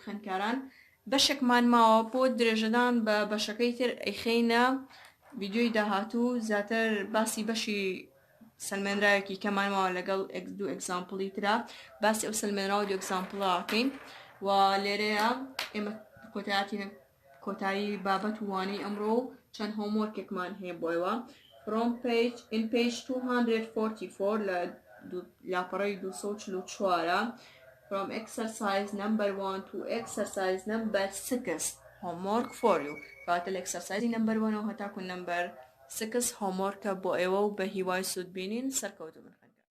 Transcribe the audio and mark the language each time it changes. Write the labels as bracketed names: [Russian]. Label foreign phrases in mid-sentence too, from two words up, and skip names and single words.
[Central Kurdish] خوێندکاران بەشێکمان ماوە بۆ درێژەدان بە بەشەکەی تر ئەیخەینە ڤیدیۆی داهاتوو زیاتر باسی بەشی سەلمێنراوێکی کەمان ماوە لەگەڵ دوو ئەگزامپڵی ترا باسی ئەو سەلمێنراوە دوو ئەگزامپڵاکەین و لێرەیە ئێمە کۆتایی بابەت وانەی ئەمڕۆ چەند هۆموەرکێکمان هەیە بۆیەوە [English] in page 244 [Central Kurdish] لە لاپەڕەی 244 [English] from exercise number 1 to exercise number 6 homework for you. [Central Kurdish] کاتە لە [English] exercise number 1 [Central Kurdish] و هەتاکو number 6 homeworkە بۆ ئێوە و بە هیوای سوود بینین سەرکەوتو بن.